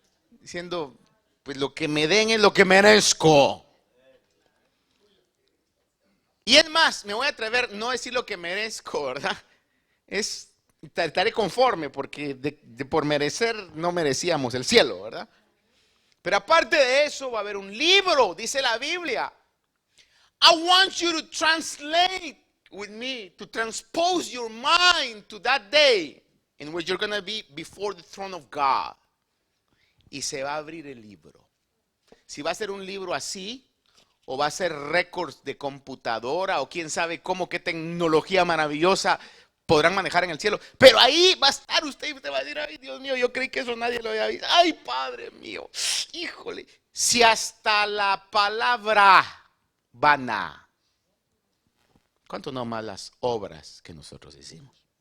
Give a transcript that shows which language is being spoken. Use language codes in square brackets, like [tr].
[es] Diciendo, pues lo que me den es lo que merezco. Y es más, me voy a atrever no a decir lo que merezco, ¿verdad? Estaré conforme, porque por merecer no merecíamos el cielo, ¿verdad? Pero aparte de eso va a haber un libro, dice la Biblia. [en] I want you to translate with me, to transpose your mind to that day in which you're going to be before the throne of God. [es] Y se va a abrir el libro. Si va a ser un libro así, o va a ser récords de computadora, o quién sabe cómo, qué tecnología maravillosa podrán manejar en el cielo. Pero ahí va a estar usted y usted va a decir: ay, Dios mío, yo creí que eso nadie lo había visto. Ay, Padre mío, híjole, si hasta la palabra vana, ¿cuánto no más las obras que nosotros hicimos?